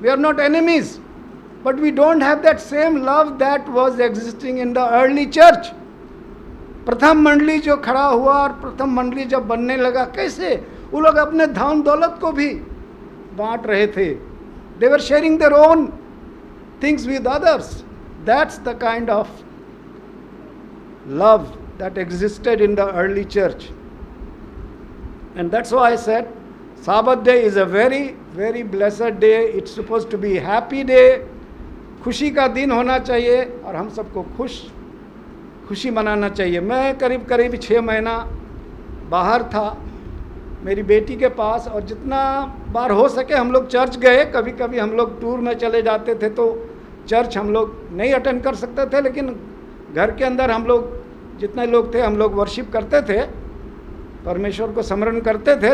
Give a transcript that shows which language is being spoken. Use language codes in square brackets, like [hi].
[en] We are not enemies, but we don't have that same love that was existing in the early church. [hi] प्रथम मंडली जो खड़ा हुआ और प्रथम मंडली जब बनने लगा, कैसे वो लोग अपने धन दौलत को भी बांट रहे थे। [en] They were sharing their own things with others. That's the kind of love that existed in the early church. And that's why I said Sabbath day is a very very blessed day. It's supposed to be happy day. [hi] खुशी का दिन होना चाहिए और हम सबको खुशी मनाना चाहिए। मैं करीब 6 महीना बाहर था मेरी बेटी के पास, और जितना बार हो सके हम लोग चर्च गए। कभी कभी हम लोग टूर में चले जाते थे तो चर्च हम लोग नहीं अटेंड कर सकते थे, लेकिन घर के अंदर हम लोग जितने लोग थे हम लोग वर्शिप करते थे, परमेश्वर को स्मरण करते थे।